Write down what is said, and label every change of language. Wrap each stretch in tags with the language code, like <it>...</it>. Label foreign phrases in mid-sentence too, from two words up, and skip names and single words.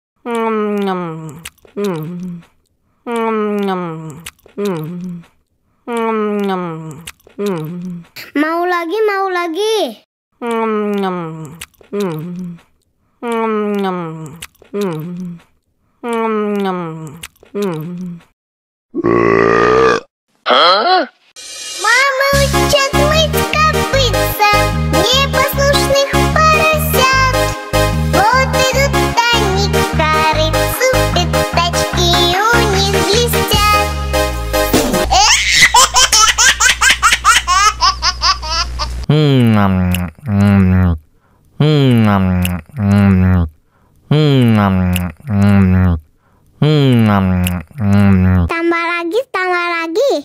<id>Mau lagi, mau lagi.</id> <ru>Мама учит мыть копытца непослушных поросят. Вот идут они к корыцу, пятачки у них блестят.</ru> <id>Tambah lagi, tambah lagi.</id>